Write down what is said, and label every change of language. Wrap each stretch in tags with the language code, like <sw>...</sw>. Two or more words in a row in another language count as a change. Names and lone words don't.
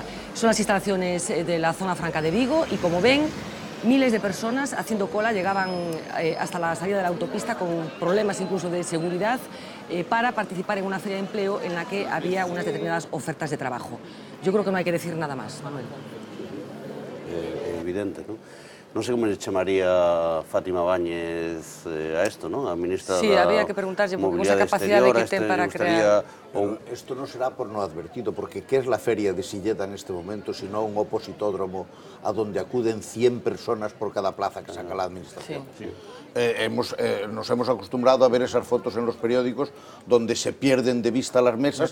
<es>Son las instalaciones de la zona franca de Vigo y, como ven, miles de personas haciendo cola llegaban hasta la salida de la autopista con problemas incluso de seguridad para participar en una feria de empleo en la que había unas determinadas ofertas de trabajo. Yo creo que no hay que decir nada más, Manuel. Evidente, ¿no?</es> <gl>non sei como le chamaría Fátima Báñez a esto, non? A ministra sí, había que preguntarlle por esa capacidade que ten para crear.</gl> <es>Esto no será por no advertido, porque ¿qué es la feria de Silleda en este momento sino un opositódromo a donde acuden 100 personas por cada plaza que saca la administración? Sí. Nos hemos acostumbrado a ver esas fotos en los periódicos donde se pierden de vista las mesas.</es>